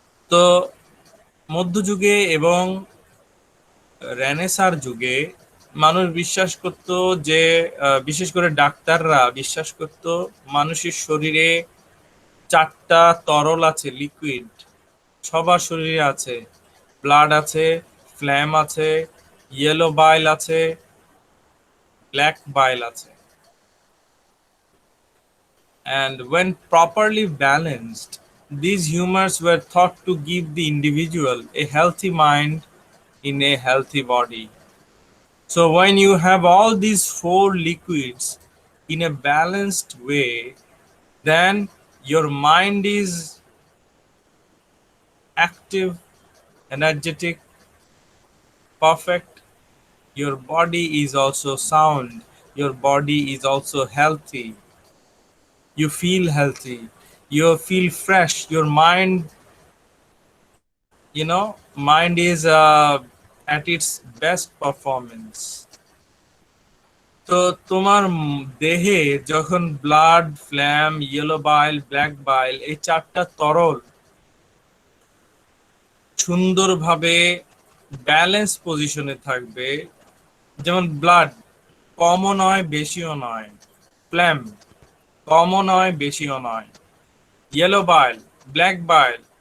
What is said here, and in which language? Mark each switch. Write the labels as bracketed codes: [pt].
[bn] তো মধ্যযুগে এবং রেনেসাঁর যুগে মানুষ বিশ্বাস করত যে বিশেষ করে ডাক্তাররা বিশ্বাস করত মানুষের শরীরে চারটা তরল আছে, লিকুইড সবার শরীরে আছে। ব্লাড আছে, ফ্ল্যাম আছে, ইয়েলো বাইল আছে, ব্ল্যাক বাইল আছে। [en] And when properly balanced, these humors were thought to give the individual a healthy mind in a healthy body. So when you have all these four liquids in a balanced way, then your mind is active, energetic, perfect. Your body is also sound. Your body is also healthy. You feel healthy. You feel fresh. Your mind, mind is at its best performance. [bn] তো তোমার দেহে যখন blood, flame, yellow বাইল, black বাইল এই চারটা তরল সুন্দরভাবে balance পজিশনে থাকবে, যেমন ব্লাড কমও নয় বেশিও নয়, ফ্ল্যাম কমও নয় বেশিও নয়, ইয়েলো বাইল, ব্ল্যাক বাইল